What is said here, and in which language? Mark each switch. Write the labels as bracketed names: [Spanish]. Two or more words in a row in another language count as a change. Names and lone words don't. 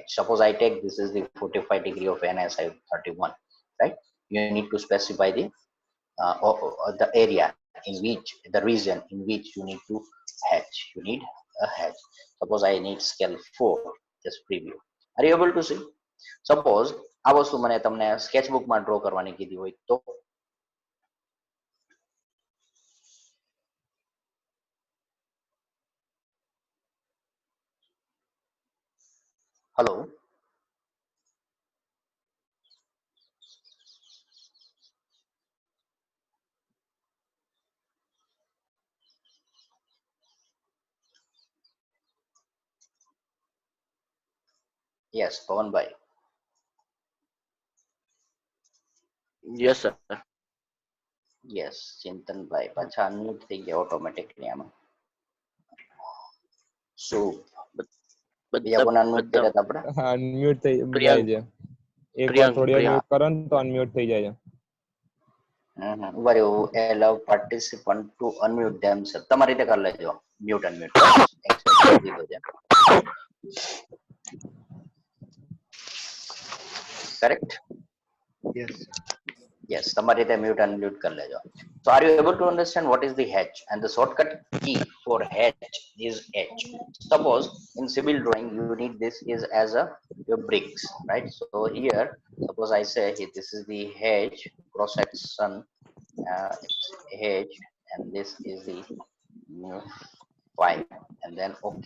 [English] Suppose I take this is the 45-degree of NSI 31, right? You need to specify the area in which the region in which you need to hedge. You need a hedge. Suppose I need scale 4. Just preview. Are you able to see? Suppose [Gujarati] આ વસ્તુ મને તમને સ્કેચબુકમાં ડ્રો કરવાની કીધી હોય તો hello. [English] Yes, Pawan bhai. Yes, sir. Yes, Chintan bhai. [Gujarati] પાછા unmute થઈ ગયા automatically આમાં. So, બીજા કોને unmute કર્યા હતા આપણે? અનમ્યુટ થઈ જાય પ્રિયાંક છે એકવાર પ્રિયાંક થોડી વાર પ્રિયાંક મ્યુટ કરો ને તો અનમ્યુટ થઈ જાય છે ઉભા રહ્યો. [English] allow participant to unmute themselves. [Gujarati] તમારી રીતે કરી લેજો. [English] Mute unmute. Accept [Gujarati] કરી દીધો છે. [English] Correct? યસ [Gujarati] Yes, તમારી રીતે [English] mute unmute [Gujarati] કરી લેજો. [English] So are you able to understand what is the hedge? And the shortcut key for hedge is H. Suppose in civil drawing you need this is as a your bricks, right? So here, suppose I say here, this is the hedge cross section, it's hedge, and this is the 5, and then okay.